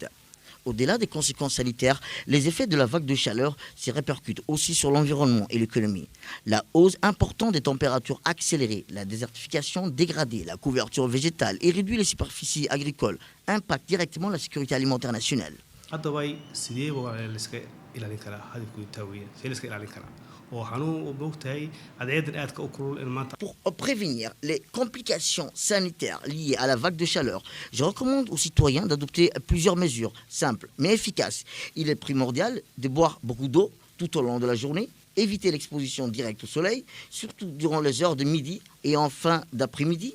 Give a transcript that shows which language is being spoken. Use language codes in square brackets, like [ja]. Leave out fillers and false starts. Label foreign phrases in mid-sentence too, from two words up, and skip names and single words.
[fr] Au-delà des conséquences sanitaires, les effets de la vague de chaleur se répercutent aussi sur l'environnement et l'économie. La hausse importante des températures accélérées, la désertification dégradée, la couverture végétale et réduit les superficies agricoles impactent directement la sécurité alimentaire nationale. [so] ilaalin karaa hadalku taa weeyaan see la iska ilaalin karaa oo xanuun u bogtahay cadceedan aadka u kulul in maanta. [fr] Pour prévenir les complications sanitaires liées à la vague de chaleur, je recommande aux citoyens d'adopter plusieurs mesures simples mais efficaces. Il est primordial de boire beaucoup d'eau tout au long de la journée, éviter l'exposition directe au soleil, surtout durant les heures de midi et en fin d'après-midi.